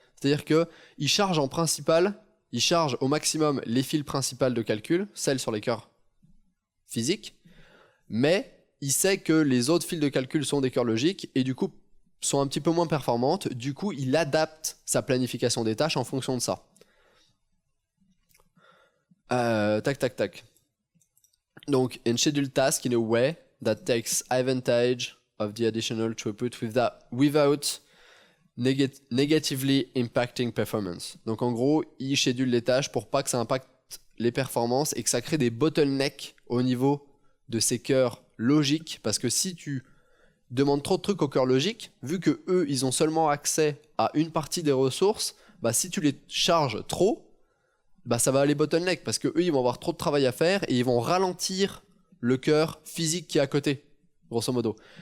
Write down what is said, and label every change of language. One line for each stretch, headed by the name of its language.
French: C'est-à-dire qu'il charge en principal, il charge au maximum les files principales de calcul, celles sur les cœurs physiques, mais il sait que les autres files de calcul sont des cœurs logiques et du coup sont un petit peu moins performantes. Du coup, il adapte sa planification des tâches en fonction de ça. Tac. Donc,
English: and schedule task in a way that takes advantage of the additional throughput without negatively impacting performance.
French: Donc, en gros, il schedule les tâches pour pas que ça impacte les performances et que ça crée des bottlenecks au niveau de ces cœurs logiques. Parce que si tu demandes trop de trucs aux cœurs logiques, vu que eux, ils ont seulement accès à une partie des ressources, bah, si tu les charges trop, bah ça va aller bottleneck parce que eux ils vont avoir trop de travail à faire et ils vont ralentir le cœur physique qui est à côté, grosso modo.